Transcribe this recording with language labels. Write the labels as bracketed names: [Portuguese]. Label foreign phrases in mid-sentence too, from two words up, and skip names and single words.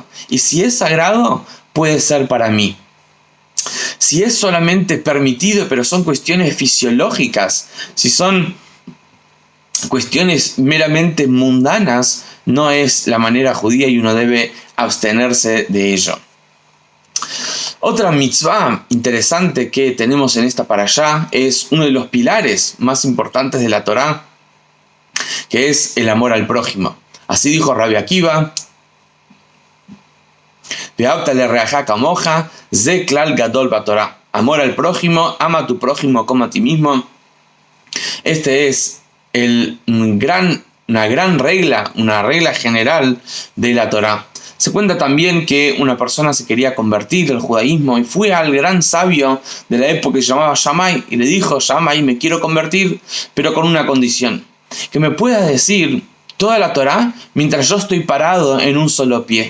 [Spanish] Y si es sagrado, puede ser para mí. Si es solamente permitido, pero son cuestiones fisiológicas, si son cuestiones meramente mundanas, no es la manera judía y uno debe abstenerse de ello. Otra mitzvah interesante que tenemos en esta parashá es uno de los pilares más importantes de la Torá, que es el amor al prójimo. Así dijo [Hebrew] Rabbi Akiva: ואהבת לרעך כמוך, זה כלל גדול בתורה. [Spanish] Amor al prójimo, ama a tu prójimo como a ti mismo. Este es una gran regla, una regla general de la Torá. Se cuenta también que una persona se quería convertir al judaísmo y fue al gran sabio de la época que se llamaba Shammai y le dijo: Shammai, me quiero convertir, pero con una condición, que me puedas decir toda la Torá mientras yo estoy parado en un solo pie.